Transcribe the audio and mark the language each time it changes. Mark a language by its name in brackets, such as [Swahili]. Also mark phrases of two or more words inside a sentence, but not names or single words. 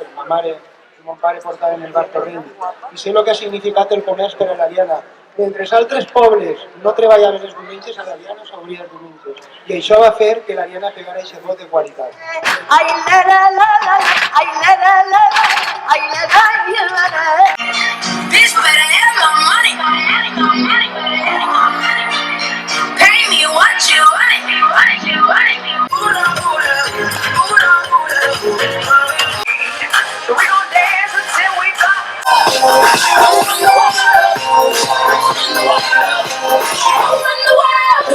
[Catalan] Ma mare i mon pare portaven el bar Torrent i sé el que ha significat el comerç per a la Liana. Mentre els altres pobles no treballaven els diumenges, a la Liana s'obria els diumenges. I això va fer que la Liana pegara aquest vot de qualitat. Ai, la, la, la, la, ai, la, la, la, ai, la, la, la, la. [English] Bitch, better have my money. Pay me what you want. We gon' dance until we drop.